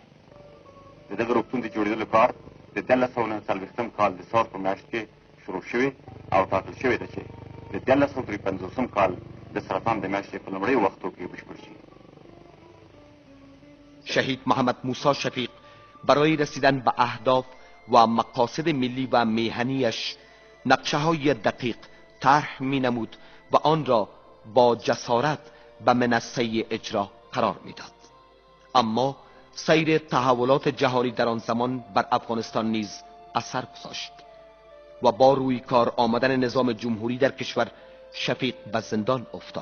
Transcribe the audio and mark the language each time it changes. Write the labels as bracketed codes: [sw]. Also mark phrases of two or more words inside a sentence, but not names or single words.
[ps] د دغه روغتون د جوړېدلو کار د 1949 کال د سار په میاشت کې شروع شوی او ټاکل شوی ده چې د 1953 کال د سرطان د میاشتې په لومړیو وختو کې بشپړ شي. [fa] شهید محمد موسی شفیق برای رسیدن به اهداف و مقاصد ملی و میهنیش نقشه‌های دقیق طرح می‌نمود و آن را با جسارت به منصه اجرا قرار می‌داد. اما سیر تحولات جهانی در آن زمان بر افغانستان نیز اثر گذاشت و با روی کار آمدن نظام جمهوری در کشور شفیق به زندان افتاد.